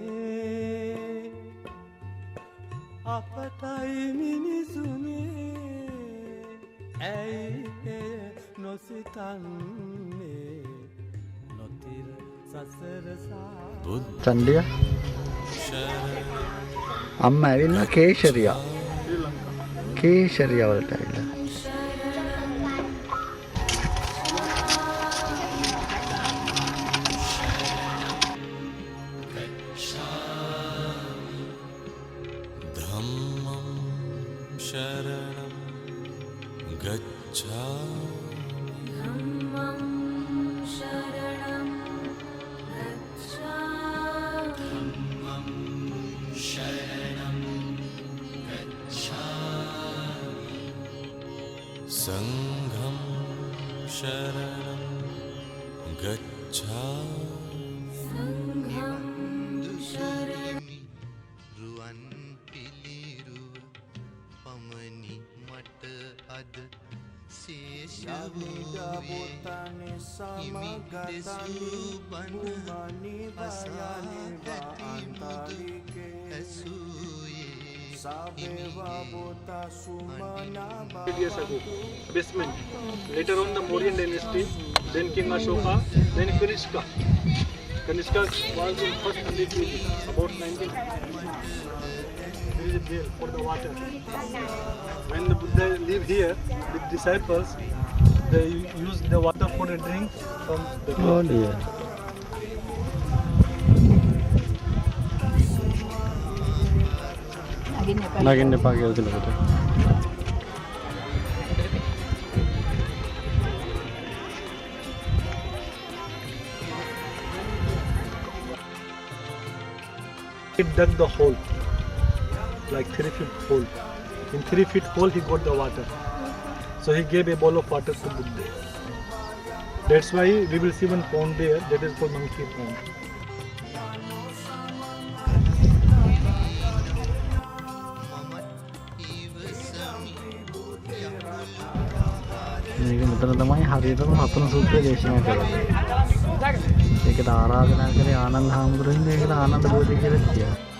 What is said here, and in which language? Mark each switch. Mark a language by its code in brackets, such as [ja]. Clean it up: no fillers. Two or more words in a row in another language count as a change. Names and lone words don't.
[si] අපටයි මිනිසුනේ ඇයි එය නොසිතන්නේ චන්ඩිය අම්ම ඇවිල්ලා කේශරියා වලට ඇවිල්ලා [pi] ධම්මං शरणं गच्छामि धम्मं शरणं संघं शरणं गच्छामि संघं शरणं [si] රුවන් පිළිරු අද ශේෂ වූයේ හිමි දෙසූ බණ අසා ඇති මුදු ඇසූයේ [en] years ago, basement. Later on, the Mauryan dynasty, then King Ashoka, then Kanishka. Kanishka was in first 100 BC, about 19. There is a bell for the water. When the Buddha live here with disciples, they use the water for a drink from the Oh dear. [si] නගින්න එපා කියලා තිබුණා. [en] He dug the hole, like 3 feet hole. In 3 feet hole, he got the water. So he gave a bowl of water to Buddha. That's why we will see one pond there that is called Monkey Pond. [si] මේක මෙතන තමයි හරියටම හතන සූත්‍රය දේශනා කරන්නේ. ඒකට ආරාධනා කරේ ආනන්ද හාමුදුරුවෝ ඉන්නේ ඒකට ආනන්ද බෝධි කියලා කියනවා.